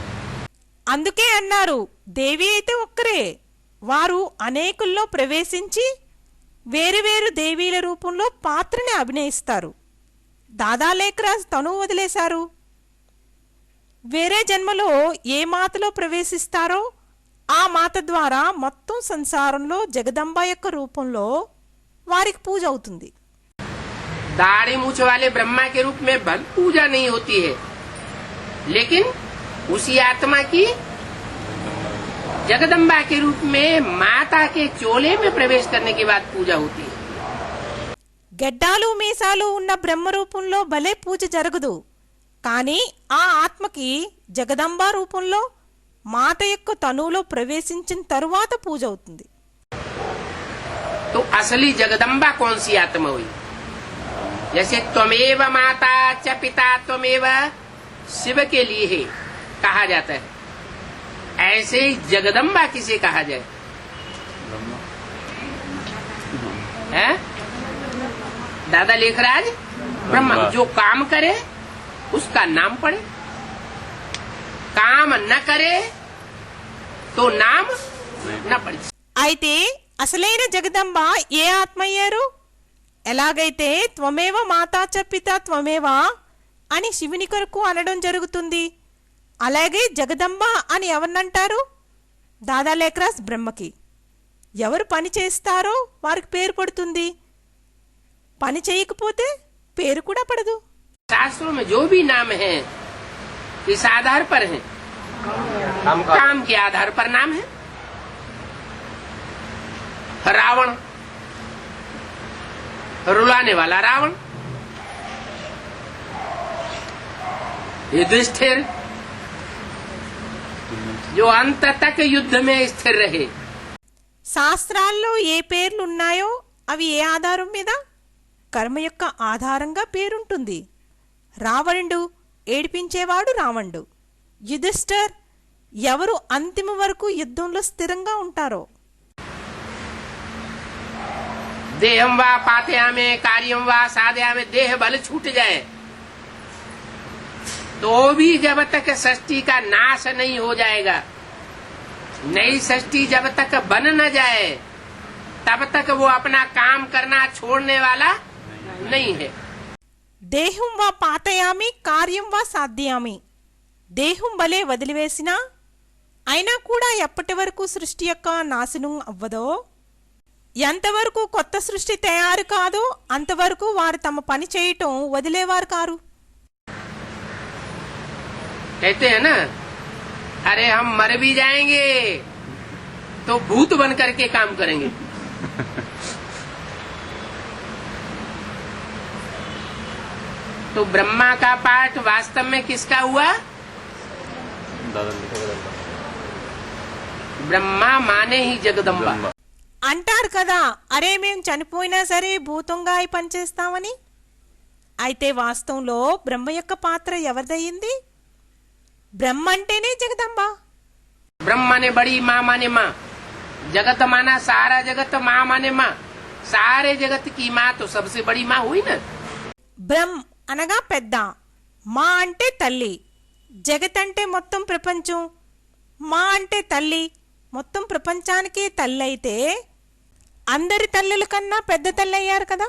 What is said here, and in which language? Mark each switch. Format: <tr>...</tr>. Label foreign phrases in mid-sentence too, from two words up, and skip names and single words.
<te>అందుకే అన్నారు దేవి అయితే ఒక్కరే, వారు అనేకుల్లో ప్రవేశించి వేరు వేరు దేవీల రూపంలో పాత్రని అభినయిస్తారు. దాదా లేఖరాజ్ తను వదిలేశారు. వేరే జన్మలో ఏ మాతలో ప్రవేశిస్తారో ఆ మాత ద్వారా మొత్తం సంసారంలో జగదంబ యొక్క రూపంలో వారికి పూజ అవుతుంది.</te> <hi>दाढ़ी मूछ वाले ब्रह्मा के रूप में भक्त पूजा नहीं होती है, लेकिन उसी आत्मा की जगदम्बा के रूप में माता के चोले में प्रवेश करने के बाद पूजा होती है।</hi> <te>గెడ్డాలు మీసాలు ఉన్న బ్రహ్మ రూపంలో భలే పూజ జరగదు, కానీ ఆ ఆత్మకి జగదంబ రూపంలో మాత యొక్క తనువులో ప్రవేశించిన తరువాత పూజ అవుతుంది.</te> <hi>तो असली जगदम्बा कौन सी आत्मा हुई? जैसे</hi> <sa>त्वमेव माता च पिता त्वमेव</sa> <hi>शिव के लिए है कहा जाता है, ऐसे ही जगदम्बा किसे कहा जाए? ब्रह्मा है दादा लेखराज ब्रह्मा। जो काम करे उसका नाम पड़े, काम न करे तो नाम न पड़े।</hi> <te>అయితే అసలైన జగదంబ ఏ ఆత్మ అయ్యారు? ఎలాగైతే</te> <sa>त्वमेव माता च पिता त्वमेव</sa> <te>అని శివుని కొరకు అనడం జరుగుతుంది, అలాగే జగదంబ అని ఎవరినంటారు? దాదా లేఖరాజ్ బ్రహ్మకి. ఎవరు పని చేస్తారో వారికి పేరు పడుతుంది, పని చేయకపోతే పేరు కూడా పడదు.</te> <hi>शास्त्रों में जो भी नाम है किस आधार पर है? काम के आधार पर नाम है। रावण, रुलाने वाला रावण, युधिष्ठिर जो अंत तक युद्ध में स्थिर रहे।</hi> <te>శాస్త్రాల్లో ఏ పేర్లు ఉన్నాయో అవి ఏ ఆధారం మీద? కర్మ యొక్క ఆధారంగా పేరుంటుంది. రావణుడు ఏడిపించేవాడు రావణుడు, యుధిష్ఠిర్ ఎవరు అంతిమ వరకు యుద్ధంలో స్థిరంగా ఉంటారో.</te> <sa>देहम वा पातयामे कार्यम वा साधयामे,</sa> <hi>देह बल छूट जाए तो भी जब तक सृष्टि का नाश नहीं हो जाएगा, नई सृष्टि जब तक बन न जाए तब तक वो अपना काम करना छोड़ने वाला नहीं है।</hi> <sa>देहं वा पातयामि कार्यं वा साधयामि,</sa> <te>దేహం వలె వదిలివేసినా అయినా కూడా ఎప్పటి వరకు సృష్టి యొక్క నాశనం అవ్వదో, ఎంతవరకు కొత్త సృష్టి తయారు కాదో అంతవరకు వారు తమ పని చేయటం వదిలేవారు కారు.</te> <hi>कहते हैं ना, अरे हम मर भी जाएंगे तो भूत बन करके काम करेंगे। तो ब्रह्मा का पाठ वास्तव में किसका हुआ? दादा लिख रहा है ब्रह्मा माने ही जगदम्बा। ब्रह्मा</hi> <te>అంటారు కదా, అరే మేము చనిపోయినా సరే భూతంగా అయి పనిచేస్తామని. అయితే వాస్తవంలో బ్రహ్మ యొక్క పాత్ర ఎవరిదయ్యింది? బ్రహ్మ అంటేనే జగదంబ.</te> <hi>ब्रह्म माने बड़ी, माँ माने माँ. जगत माना सारा जगत, माँ माने माँ. सारे जगत की माँ तो सबसे बड़ी माँ हुई ना.</hi> <te>బ్రహ్మ అనగా పెద్ద, మా అంటే తల్లి, జగత్ అంటే మొత్తం ప్రపంచం, మా అంటే తల్లి, మొత్తం ప్రపంచానికి తల్లి అయితే అందరి తల్లుల కన్నా పెద్ద తల్లి అయ్యారు కదా.</te>